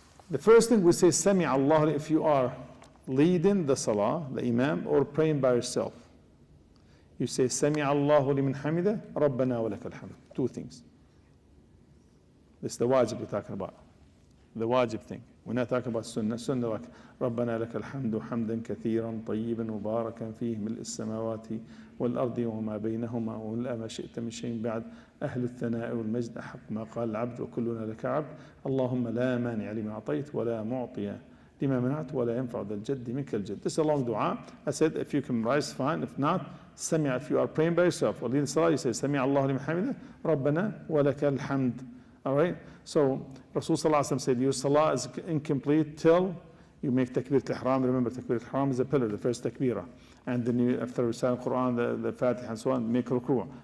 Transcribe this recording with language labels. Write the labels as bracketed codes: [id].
[en] The first thing we say, Sami Allah, if you are leading the salah, the imam, or praying by yourself. You say, Sami Allahu liman hamida, Rabbana wa lakal hamd. Two things. This is the wajib we're talking about. The wajib thing. We're not talking about sunnah. Sunnah like [ar] ربنا لك الحمد حمدا كثيرا طيبا مباركا فيه ملء السماوات والأرض وما بينهما وملء ما شئت من شيء بعد أهل الثناء والمجد أحق ما قال العبد وكلنا لك عبد اللهم لا مانع لما أعطيت ولا معطي لما منعت ولا ينفع ذا الجد منك الجد. [en] This is a long dua. I said if you can memorize, fine. If not, سمع. If you are praying by yourself or leading salah, you say [ar] سمع الله لمن حمده ربنا ولك الحمد. [en] All right. So Rasul sallallahu alaihi wasallam said your salah is incomplete till you make takbir al-ihram. Remember, takbir al-ihram is a pillar, the first takbirah. And then you, after reciting Quran, the Fatiha and so on, make ruku'.